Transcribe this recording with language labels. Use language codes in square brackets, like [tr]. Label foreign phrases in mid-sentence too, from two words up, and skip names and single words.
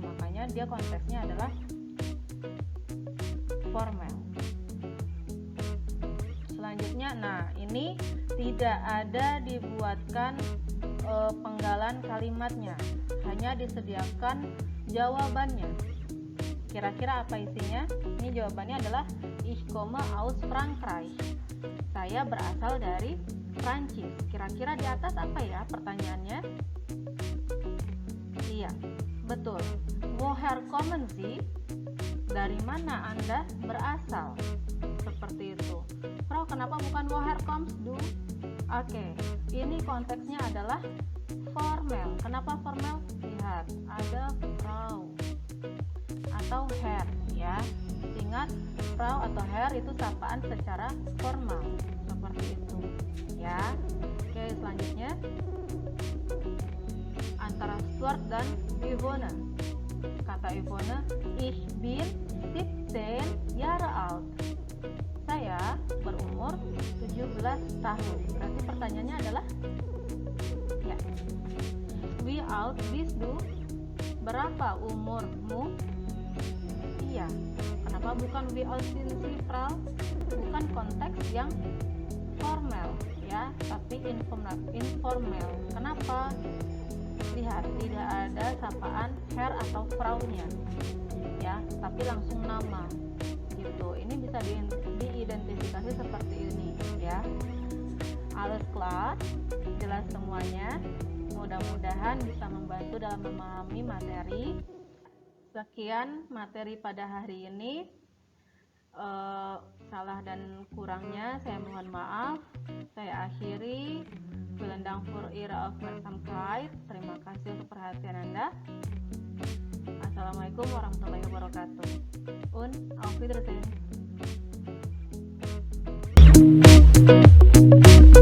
[id] Makanya dia konteksnya adalah formal. Selanjutnya, nah ini tidak ada dibuatkan penggalan kalimatnya, hanya disediakan jawabannya. Kira-kira apa isinya? Ini jawabannya adalah [de] ich komme aus Frankreich. [id] Saya berasal dari Prancis. Kira-kira di atas apa ya pertanyaannya? Iya, betul. [de] Woher kommen Sie? [id] Dari mana Anda berasal? Seperti itu. Frau, kenapa bukan [de] woher kommst du? [id] Oke, ini konteksnya adalah formal. Kenapa formal? Lihat, ada Frau atau Herr, ya. Ingat, Frau atau Herr itu sapaan secara formal, seperti itu ya. Oke, selanjutnya antara Stuart dan Yvonne. [de] Kata Yvonne, ich bin 17 Jahre alt. [id] Saya berumur 17 tahun. Berarti pertanyaannya adalah ya. [de] Wie alt bist du? [id] Berapa umurmu? Iya. Kenapa bukan [de] wie alt sind Sie, Frau? [id] Bukan konteks yang formal ya, tapi informal. Kenapa? Lihat, tidak ada sapaan Herr atau Frau-nya ya, tapi langsung nama gitu. Ini bisa diidentifikasi seperti ini ya. [de] Alles klar, [id] jelas semuanya. Mudah-mudahan bisa membantu dalam memahami materi. Sekian materi pada hari ini. Salah dan kurangnya saya mohon maaf. Saya akhiri. [de] Vielen Dank für Ihre Aufmerksamkeit. [id] Terima kasih untuk perhatian Anda. [ar] السلام عليكم ورحمة الله وبركاته. [de] Und auf Wiedersehen.